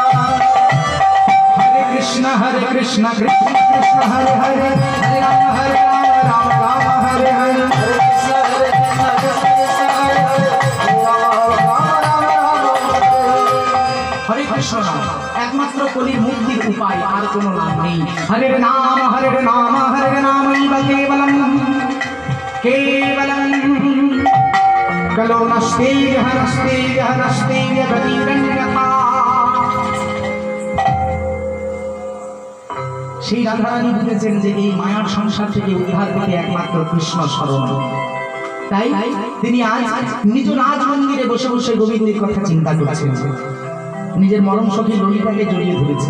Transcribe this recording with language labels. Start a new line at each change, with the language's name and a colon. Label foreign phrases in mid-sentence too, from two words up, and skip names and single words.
Sanskrit: হরে কৃষ্ণ কৃষ্ণ কৃষ্ণ হরে হরে, হরে রাম রাম রাম হরে হরে, হরে কৃষ্ণ কৃষ্ণ হরে হরে, হরে কৃষ্ণ
Bangla: নাম একমাত্র কলির মুক্তির উপায়, আর কোনো নাম নেই।
Sanskrit: হরে নাম হরে নাম হরে নাম কেবলম, केवलं कलो नस्ते गतिरन्यथा।
Bangla: সেই রাধারানী বুঝেছেন যে এই মায়ার সংসার থেকে উদ্ধার পেতে একমাত্র কৃষ্ণ শরণ। তাই তিনি আজ নিজ রাজ মন্দিরে বসে বসে গোবিন্দের কথা চিন্তা করছেন, নিজের মরম সখী ললিতাকে জড়িয়ে ধরেছেন।